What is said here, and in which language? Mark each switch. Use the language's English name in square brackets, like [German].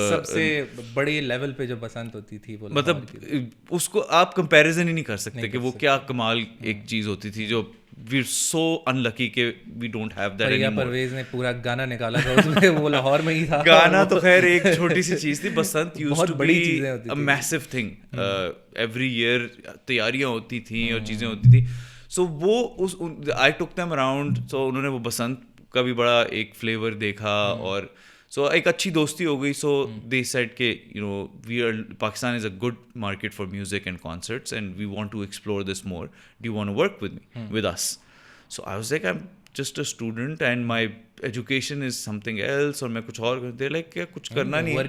[Urdu] سب سے بڑے لیول پہ جو بسنت ہوتی تھی, مطلب اس کو آپ کمپیریزن ہی نہیں کر سکتے کہ وہ کیا کمال ایک چیز ہوتی تھی, جو [English] we're so unlucky [Urdu] کہ [English] we don't have that anymore. [Urdu] Pervez نے پورا گانا نکالا تھا اس میں, وہ لاہور میں ہی تھا. گانا تو خیر ایک چھوٹی سی چیز تھی. [English] Basant used to be a massive thing. Every year [Urdu] تیاریاں ہوتی تھیں اور چیزیں ہوتی تھیں. [English] So وہ I took them around. [Urdu] so انہوں نے وہ بسنت کا بھی بڑا ایک فلیور دیکھا, اور سو ایک اچھی دوستی ہو گئی. [English] so they said [Urdu] کہ [English] Pakistan is a good market for music and concerts, and we want to explore this more. Do you want to work with me with us? So I was like I am just a student and my education is something else, [Urdu] اور میں کچھ اور کرتے like کیا کچھ کرنا نہیں.